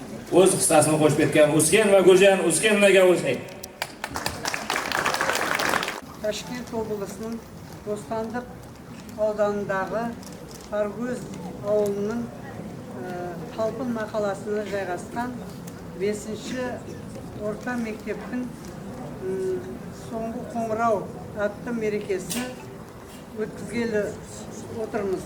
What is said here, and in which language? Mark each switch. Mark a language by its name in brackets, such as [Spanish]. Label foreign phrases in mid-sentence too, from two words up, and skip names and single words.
[Uzbek] o'z hissasini qo'shib ketgan Usken va Guljan Uskenlarga o'xshaydi. [Kazakh] Ташкент облысының Бостандық ауданындағы Қаргөз ауылының Талпын мақаласына жайғасқан 5-ші орта мектептің соңғы қоңырау атты мерекесі өткізгелі отырмыз.